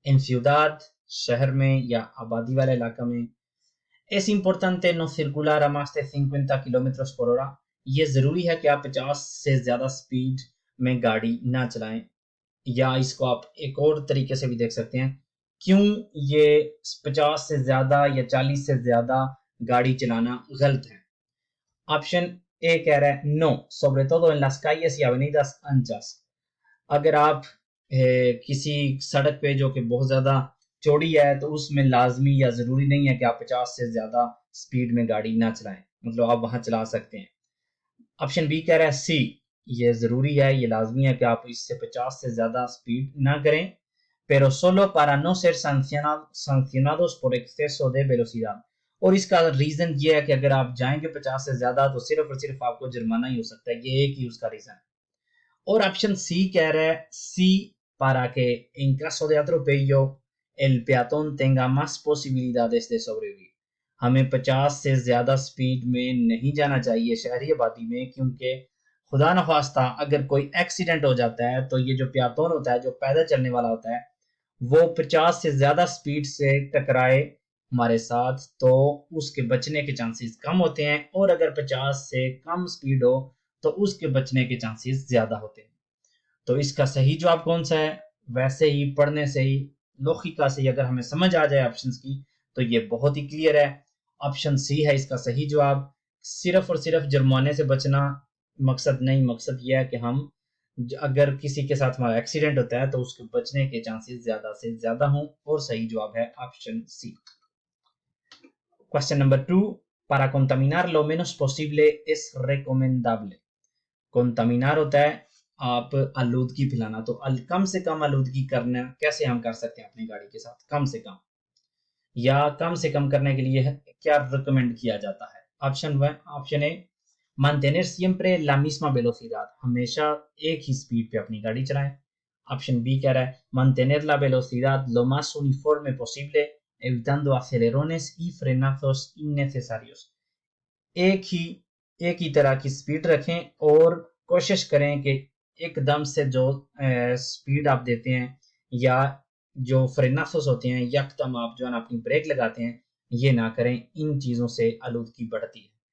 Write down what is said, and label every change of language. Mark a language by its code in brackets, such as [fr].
[es] en ciudad, [hi] शहर में या आबादी वाले इलाका में, [es] es importante no circular a más de 50 [hi] kilometre पर [es] hora। [hi] ये ज़रूरी है कि आप 50 से ज़्यादा स्पीड में गाड़ी ना चलाएं। या इसको आप एक और तरीके से भी देख सकते हैं, क्यों ये 50 से ज़्यादा या 40 से ज़्यादा गाड़ी चलाना गलत है। ऑप्शन ए कह रहा है no, [es] sobre todo en las calles y avenidas anchas। [hi] अगर आप किसी सड़क पे जो कि बहुत ज़्यादा चौड़ी है तो उसमें लाजमी या ज़रूरी नहीं है कि आप 50 से ज़्यादा स्पीड में गाड़ी ना चलाएं, मतलब आप वहां चला सकते हैं। ऑप्शन बी कह रहा है सी, ये ज़रूरी है, ये लाजमी है कि आप इससे 50 से ज़्यादा स्पीड ना करें, [es] pero solo para no ser sancionados por exceso de velocidad। [hi] और इसका रीजन ये है कि अगर आप जाएंगे 50 से ज्यादा तो सिर्फ और सिर्फ आपको जुर्माना ही हो सकता है, ये एक ही उसका रीजन है। और ऑप्शन सी कह रहा है सी, [es] para que en caso de atropello el peatón tenga más posibilidades de sobrevivir। [hi] हमें 50 से ज्यादा स्पीड में नहीं जाना चाहिए शहरी आबादी में, क्योंकि खुदा न खास्ता अगर कोई एक्सीडेंट हो जाता है तो ये जो प्यातोन होता है, जो पैदल चलने वाला होता है, वो 50 से ज्यादा स्पीड से टकराए हमारे साथ तो उसके बचने के चांसेस कम होते हैं, और अगर 50 से कम स्पीड हो तो उसके बचने के चांसेस ज्यादा होते हैं। तो इसका सही जवाब कौन सा है? वैसे ही पढ़ने से ही, लौकिका से ही अगर हमें समझ आ जाए ऑप्शंस की तो ये बहुत ही क्लियर है, ऑप्शन सी है इसका सही जवाब। सिर्फ और सिर्फ जुर्माने से बचना मकसद नहीं, मकसद यह है कि हम अगर किसी के साथ हमारा एक्सीडेंट होता है तो उसके बचने के चांसेस ज्यादा से ज्यादा हों, और सही जवाब है option C. Question number 2, [es] para contaminar lo menos posible es recomendable। [hi] कोंटामिनार होता है आप आलूदगी फैलाना, तो कम से कम आलूदगी करना कैसे हम कर सकते हैं अपनी गाड़ी के साथ, कम से कम, या कम से कम करने के लिए क्या रिकमेंड किया जाता है। Option A, [es] mantener siempre la misma velocidad, [hi] हमेशा एक ही स्पीड पे अपनी गाड़ी चलाएं। ऑप्शन बी कह रहा है [es] mantener la velocidad lo más uniforme posible evitando acelerones y frenazos innecesarios। [hi] एक ही तरह की स्पीड रखें और कोशिश करें कि एकदम से जो स्पीड आप देते हैं या जो फ्रेनासोस होते हैं, यकदम आप जो है अपनी ब्रेक लगाते हैं, ये ना करें, इन चीज़ों से आलूदगी बढ़ती है।